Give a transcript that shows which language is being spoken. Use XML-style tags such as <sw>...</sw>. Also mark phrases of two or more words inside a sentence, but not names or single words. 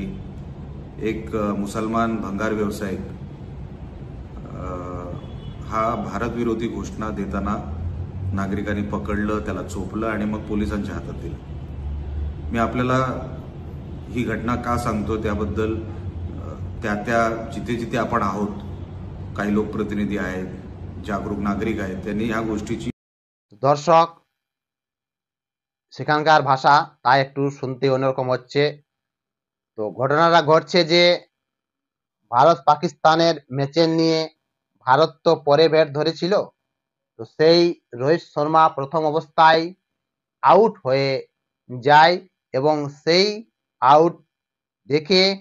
<mr>एक मुसलमान भंगार व्यावसायिक हा भारत विरोधी घोषणा देताना नागरिकांनी पकडलं, त्याला चोपलं आणि मग पोलिसांच्या हातात दिलं। मी आपल्याला ही घटना का सांगतो त्याबद्दल त्या जिथे जिथे आपण आहोत, काही लोकप्रतिनिधी आहेत, जागरूक नागरिक आहेत, त्यांनी ह्या गोष्टीची</mr> <bn>দর্শক সেখানকার ভাষা তাই একটু শুনতে অন্যরকম হচ্ছে। তো ঘটনাটা ঘটছে যে ভারত পাকিস্তানের ম্যাচের নিয়ে ভারত তো পরে ব্যাট ধরেছিল, তো সেই রোহিত শর্মা প্রথম অবস্থায় আউট হয়ে যায় এবং সেই আউট দেখে</bn>